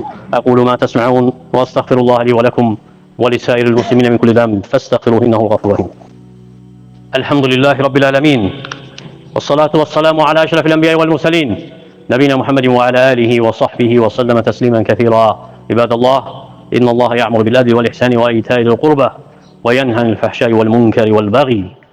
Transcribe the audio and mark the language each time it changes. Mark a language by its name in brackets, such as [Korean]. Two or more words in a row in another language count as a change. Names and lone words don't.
[Arabic] أقول ما تسمعون و أستغفر الله لي و لكم و لسائر المسلمين من كل ذنب فاستغفروه إنه الغفور الرحيم. الحمد لله رب العالمين و الصلاة و السلام على أشرف الأنبياء و المرسلين. نبينا محمد و على آله و صحبه و سلم تسليما كثيرا. عباد الله إن الله يأمر بالعدل و الإحسان و إيتاء ذي القربى و ينهى عن الفحشاء و المنكر و البغي